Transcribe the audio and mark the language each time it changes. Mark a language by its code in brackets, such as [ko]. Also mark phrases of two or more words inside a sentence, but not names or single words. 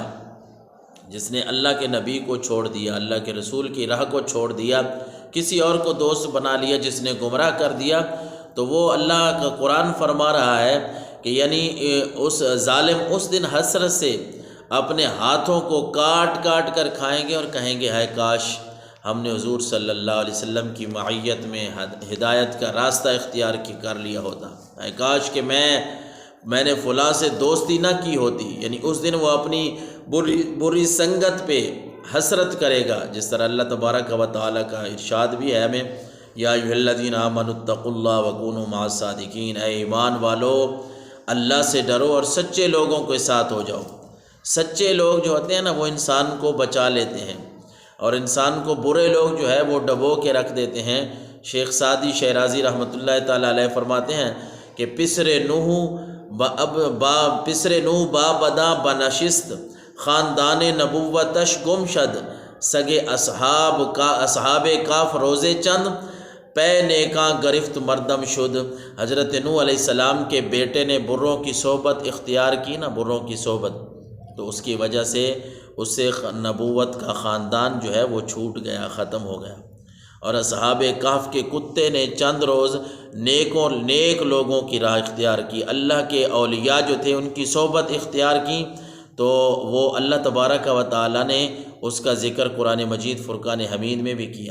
[ur] جس نے اللہ کے نبی کو چھوڑ دیا، اللہ کے رسول کی راہ کو چھوڑ دیا، کسی اور کو دوست بنا لیا، جس نے گمراہ کر دیا، تو وہ اللہ کا قرآن فرما رہا ہے کہ یعنی اس ظالم اس دن حسرت سے اپنے ہاتھوں کو کاٹ کاٹ کر کھائیں گے اور کہیں گے ہائے کاش ہم نے حضور [ar] صلی اللہ علیہ وسلم [ur] کی معیت میں ہدایت کا راستہ اختیار کر لیا ہوتا، ہائے کاش کہ میں نے فلاں سے دوستی نہ کی ہوتی۔ یعنی اس دن وہ اپنی بری سنگت پہ حسرت کرے گا، جس طرح [ar] اللہ تبارک و تعالیٰ [ur] کا ارشاد بھی ہے ہمیں [ar] یا ایھا الذین آمنوا اتقوا اللہ وکونوا مع الصادقین، [ur] اے ایمان والو اللہ سے ڈرو اور سچے لوگوں کے ساتھ ہو جاؤ۔ سچے لوگ جو ہوتے ہیں نا وہ انسان کو بچا لیتے ہیں، اور انسان کو برے لوگ جو ہے وہ ڈبو کے رکھ دیتے ہیں۔ شیخ سعدی شیرازی [ar] رحمۃ اللہ تعالیٰ علیہ [ur] فرماتے ہیں کہ [fa] پسر نوح با بدا بنشست، خاندان نبوتش گم شد، سگے اصحاب کاف روزے چند، پے نیکاں گرفت مردم شد۔ [ur] حضرت نوح [ar] علیہ السلام [ur] کے بیٹے نے بروں کی صحبت اختیار کی نا، بروں کی صحبت، تو اس کی وجہ سے اس سے نبوت کا خاندان جو ہے وہ چھوٹ گیا، ختم ہو گیا۔ اور اصحاب کہف کے کتے نے چند روز نیک لوگوں کی راہ اختیار کی، اللہ کے اولیاء جو تھے ان کی صحبت اختیار کی، تو وہ [ar] اللہ تبارک و تعالیٰ [ur] نے اس کا ذکر [ar] قرآن مجید فرقان حمید [ur] میں بھی کیا۔